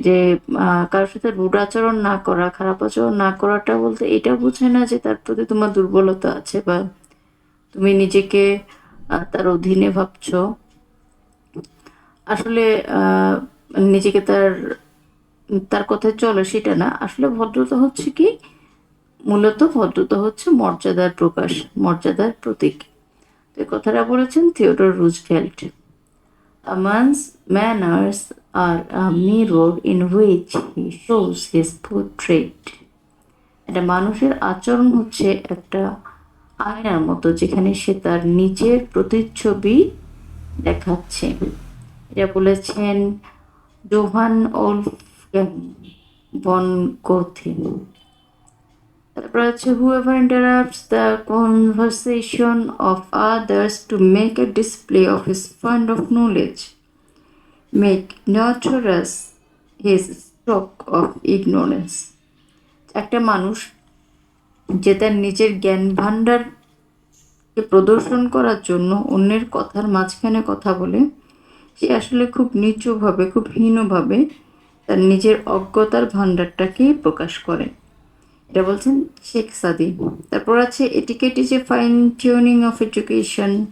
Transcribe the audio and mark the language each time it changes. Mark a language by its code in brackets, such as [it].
[bn] যে কারোর সাথে রুড আচরণ না করা, খারাপ আচরণ না করাটা বলতে এটা বোঝায় না যে তার প্রতি তোমার দুর্বলতা আছে বা তুমি নিজেকে তার অধীনে ভাবছো। আসলে নিজেকে তার কথায় চলো সেটা না। আসলে ভদ্রতা হচ্ছে কি, মূলত ভদ্রতা হচ্ছে মর্যাদার প্রকাশ, মর্যাদার প্রতীক। তো এই কথাটা বলেছেন Theodore Roosevelt. [en] A man's manners are a mirror in which he shows his portrait. [bn] একটা মানুষের আচরণ হচ্ছে একটা আয়নার মতো যেখানে সে তার নিজের প্রতিচ্ছবি দেখাচ্ছে। এটা বলেছেন জোহান ওলফগ্যাং ভন গোথে। তারপর আছে, [en] whoever interrupts the conversation of others to make a display of his fund of knowledge make notorious his stock of ignorance. [bn] একটা মানুষ যে তার নিজের জ্ঞান ভাণ্ডারকে প্রদর্শন করার জন্য অন্যের কথার মাঝখানে কথা বলে, সে আসলে খুব নিচুভাবে, খুব হীনভাবে তার নিজের অজ্ঞতার ভাণ্ডারটাকে প্রকাশ করে। এটা বলছেন শেখ সাদি। তারপর আছে [en] Etiquette is a fine tuning of education.